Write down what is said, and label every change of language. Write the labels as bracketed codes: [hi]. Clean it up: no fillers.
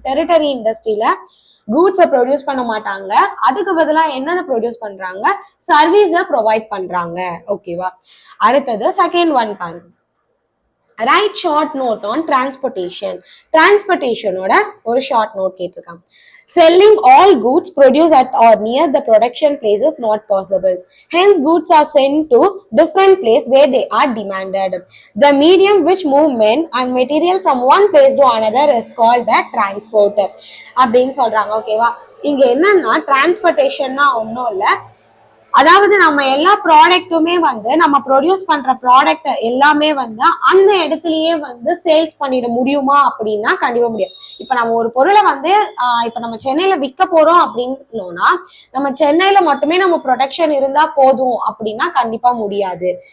[ta] Territory இண்டஸ்ட்ரியில கூட்ஸை produce பண்ண மாட்டாங்க, அதுக்கு பதிலாக என்னென்ன ப்ரொடியூஸ் பண்றாங்க, சர்வீஸை ப்ரொவைட் பண்றாங்க. ஓகேவா, அடுத்தது செகண்ட் ஒன் பாருங்க, [en] Write short note on transportation. [ta] டிரான்ஸ்போர்ட்டேஷனோட ஒரு ஷார்ட் நோட் கேட்டிருக்காங்க. [en] Selling all goods produced at or near the production place is not possible. Hence, goods are sent to different place where they are demanded. The medium which move men and material from one place to another is called the transport. [ta] அப்படின்னு சொல்றாங்க. ஓகேவா, இங்க என்னன்னா டிரான்ஸ்போர்ட்டேஷன்னா ஒன்றும் இல்லை, அதாவது நம்ம எல்லா ப்ராடக்ட்டுமே வந்து நம்ம ப்ரொடியூஸ் பண்ற ப்ராடக்ட் எல்லாமே வந்து அந்த இடத்துலயே வந்து சேல்ஸ் பண்ணிட முடியுமா அப்படின்னா கண்டிப்பா முடியாது. இப்ப நம்ம ஒரு பொருளை வந்து இப்ப நம்ம சென்னையில விற்க போறோம் அப்படின்னோம்னா நம்ம சென்னையில மட்டுமே நம்ம ப்ரொடக்ஷன் இருந்தா போதும் அப்படின்னா கண்டிப்பா முடியாது.